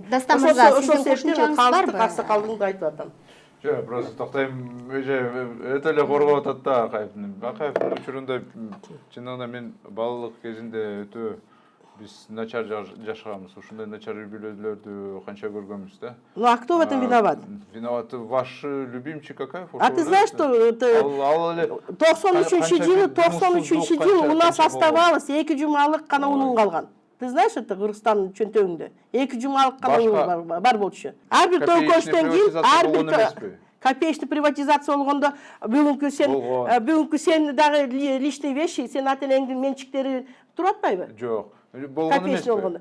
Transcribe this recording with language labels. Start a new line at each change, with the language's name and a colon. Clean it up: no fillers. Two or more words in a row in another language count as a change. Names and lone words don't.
Kyrgyz: Дастан мырза, сиздин кошумчаңыз барбы? Аксакалдыңды айтып атам. Жок, просто токтойм, өтө эле коргоп атат да Акаевдин учурунда чындыгында мен балалык кезинде өтө биз начар жашаганбыз. Ушундай начар үй-бүлөлөрдү канча көргөнбүз да.
Russian: Ну а кто в этом виноват? Виноват ваш любимчик Акаев. А ты знаешь, что 93-жылы у нас оставалось 2
Kyrgyz: жумалык гана унун калган.
Russian: Ты знаешь, это
Kyrgyz: Кыргызстандын чөнтөгүндө 2 жумалык гана унун бар болчу. Ар бир тойкоштон кийин ар бир
Russian: копеечный приватизация
Kyrgyz: болгондо бүгүнкү сен дагы
Russian: личный вещи,
Kyrgyz: сен ата-энеңдин менчиктери туруп атпайбы? Жок. болгон эмес. Копеечный болгону.